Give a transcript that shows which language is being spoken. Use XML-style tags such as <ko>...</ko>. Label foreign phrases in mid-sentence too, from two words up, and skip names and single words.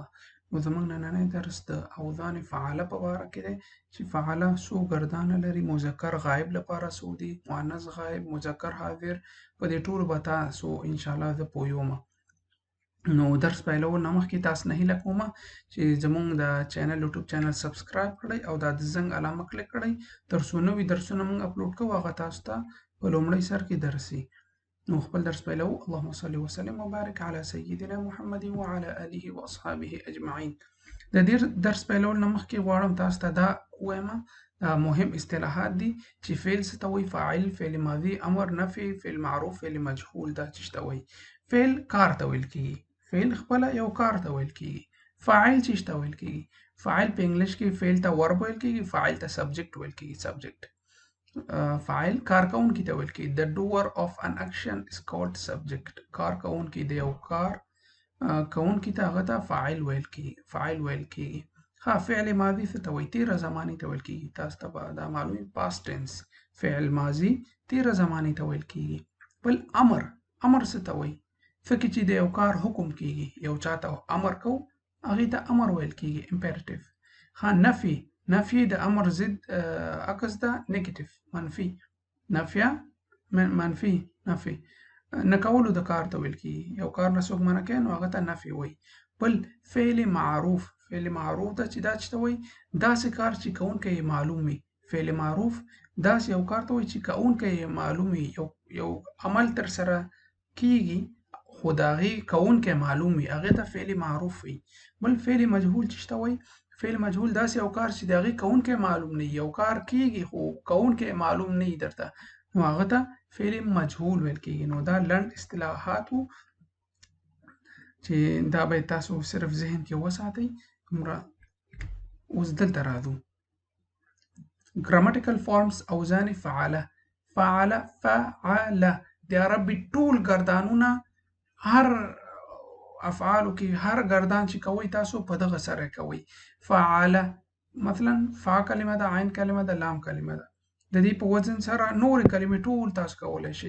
<ps>نو زموږ نننی درس د اوزان فعاله په باره کې دی چې فعاله څو ګردانه لري، مذکر غایب لپاره څو دي، مؤنث غایب، مذکر حاضر، په دې ټولو به تاسو انشاءالله زه پوهیږم. نو درس پیلولو نه مخکې تاسو نه هیله کومه چې زموږ د چینل</ps> <en>YouTube channel subscribe</en> <ps>کړئ او دا د زنګ علامه کلیک کړئ تر څو نوي درسونه موږ اپلوډ کوو هغه تاسو ته په لومړي سر کې درسي. نو خپل درس پیلو.</ps> <ar>اللهم صل وسلم وبارك على سيدنا محمد وعلى آله واصحابه اجمعين.</ar> <ps>د دې درس پیلولو نه مخکې غواړم تاسو ته دا ووایم دا مهم اصطلاحات دي چې فعل څه ته وایي، فاعل، فعل ماضي، امر، نفي، فعل معروف، فعل مجهول. دا څه ته وایي؟ فعل کار ته ویل کیږي، فعل خپله یو کار ته ویل کیږي. فاعل څه ته ویل کیږي؟ فاعل په انګلیش کې فعل ته ورب ویل کیږي، فاعل ته سبجیکټ ویل کیږي. سبجیکټ فاعل کارکونکي ته ویل کیږي.</ps> <en>The doer of an action is called subject.</en> <ps>کارکونکي د یو کار کوونکي ته هغه ته فاعل ویل کیږي، فاعل ویل کیږي. ها فعل ماضي څه ته وایي؟ تیره زماني ته ویل کیږي. تاسو ته به دا معلومه</ps> <en>past tense</en> <ps>فعل ماضي تیره زماني ته ویل کیږي. بل امر، امر څه ته وایي؟ فکر چې د یو کار حکم کیږي، یو چاته امر کو هغه ته امر ویل کیږي، امپیریټیو. ها نفي، نفي د امر ضد عکس ده، نیگیټیو، منفي. نفیه منفي، نفي نه کولو د کار ته ویل کیږي. یو کار نه څوک منع کوي نو هغه ته نفي وایي. بل فعل معروف، فعل معروف ده چې دا څه ته وایي؟ داسې کار چې کوونکی یې معلوم وي. فعل معروف داسې یو کار ته وایي چې کوونکی یې معلوم وي، یو عمل ترسره کیږي خو د هغې کوونکی معلوم وي، هغې ته فعل معروف وي. بل فعل مجهول څه ته وایي؟ فعل مجهول داسې یو کار چې د هغې کوونکی معلوم نه وي، یو کار کیږي خو کوونکی معلوم نه وي درته، نو هغه ته فعل مجهول ویل کیږي. نو دا لنډ اصطلاحات وو چې دا باید تاسو صرف ذهن کې وساتئ. اوس دلته راځو.</ps> <en>grammatical forms</en> <ps>اوزان فعاله. فعاله، فعاله د عربي ټول ګردانونه هر افعالو کې هر ګردان چې کوئ تاسو په دغه سره کوئ. فعاله مثلا فا کلمه ده، عین کلمه ده، لام کلمه ده. د دې په وزن سره نورې کلمې ټول تاسو کولی شئ.</ps>